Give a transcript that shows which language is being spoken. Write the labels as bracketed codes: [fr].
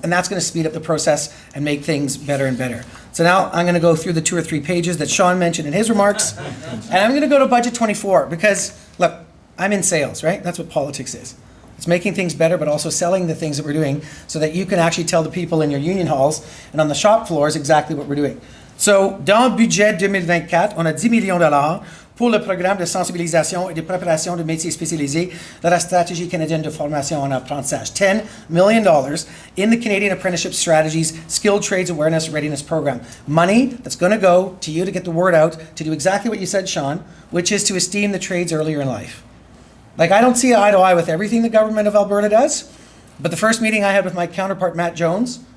[en] And that's going to speed up the process and make things better and better. So now I'm going to go through the 2 or 3 pages that Sean mentioned in his remarks. And I'm going to go to Budget 24 because, look, I'm in sales, right? That's what politics is. It's making things better, but also selling the things that we're doing so that you can actually tell the people in your union halls and on the shop floors exactly what we're doing. [fr] So, dans le budget 2024, on a 10 millions de dollars pour le programme de sensibilisation et de préparation de métiers spécialisés de la stratégie canadienne de formation en apprentissage. [en] $10 million in the Canadian Apprenticeship Strategy's Skilled Trades Awareness Readiness Program. Money that's going to go to you to get the word out, to do exactly what you said, Sean, which is to esteem the trades earlier in life. Like, I don't see eye to eye with everything the government of Alberta does, but the first meeting I had with my counterpart, Matt Jones,